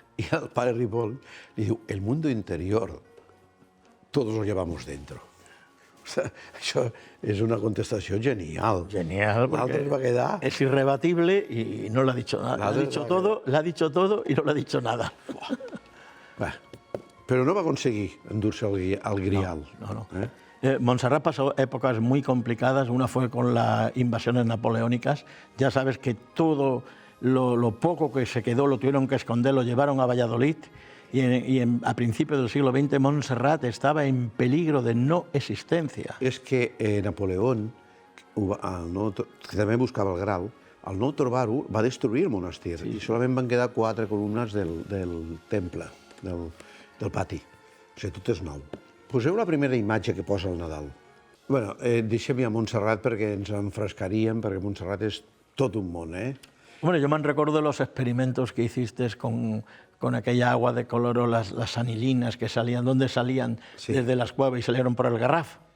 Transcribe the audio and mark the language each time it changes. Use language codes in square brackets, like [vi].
[es] Y el padre Ripoll [ca] li diu, [es] el mundo interior todos lo llevamos dentro. [ca] O sea, això és una contestació genial. [es] Genial, porque es irrebatible y no lo ha dicho nada. Le ha dicho todo y no le ha dicho nada. [ca] Però no va aconseguir endur-se al Grial. No. [es] Montserrat pasó épocas muy complicadas. Una fue con las invasiones napoleónicas. Ya sabes que todo lo poco que se quedó lo tuvieron que esconder, lo llevaron a Valladolid. A principios del siglo XX, Montserrat estaba en peligro de no existencia. [ca] És que Napoleón, que també buscava el Graal, al no trobar-ho, va destruir el monestir i solament van quedar 4 columnes del temple, del pati. O sigui, tot és nou. Poseu la primera imatge que posa el Nadal. Bueno, deixem ja Montserrat perquè ens enfrescaríem, perquè Montserrat és tot un món, eh? [es] Bueno, yo me recuerdo de los experimentos que hiciste con aquella agua de color o las anilinas que salían, ¿dónde salían? Sí. Desde las cuevas y salieron por el Garraf.